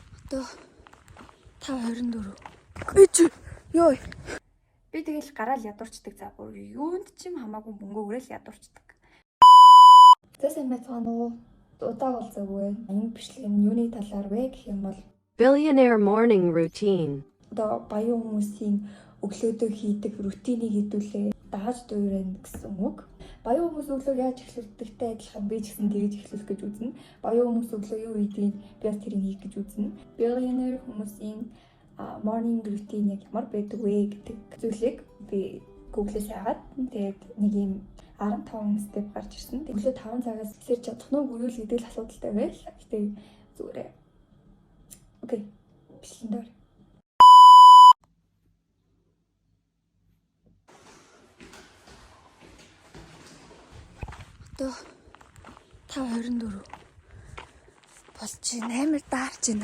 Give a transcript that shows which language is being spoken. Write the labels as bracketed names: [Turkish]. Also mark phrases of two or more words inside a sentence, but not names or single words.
[Mongolian] Одоо 5:24. Эч ёо. Би тэгэл гараал ядуурчдаг за бүр юунд ч юм хамаагүй мөнгөөрөө л ядуурчдаг. За сайн байцгаана уу? Удаа уулзаагүй. Энэ бичлэг нь юуны талаар вэ гэх юм бол [English] Billionaire morning routine. [Mongolian] одоо баян хүмүүсийн өглөөдөө хийдэг рутинийг хэдүүлээ дааж дуурайна гэсэн үг. Баян хүмүүс өглөө яаж эхлүүлдэгтэй адилхан би ч гэсэн тэгж эхлүүлэх гэж үзнэ. Баян хүмүүс өглөө юу хийдгийг би бас тэрийг хийх гэж үзнэ. Billionaire хүмүүсийн [English] morning routine [Mongolian] яг ямар байдаг вэ гэдэг зүйлийг би Google-ээс хагаад тэгээд нэг юм 15 step гарч ирсэн. Өглөө 5 цагаас эхлэж чадах нь үгүй л гэдэг л асуудалтай байл. Гэтэ зүгээрээ. Окей. Бичлэн дээр. Одоо 5:24 болж байна. Амар даарч байна.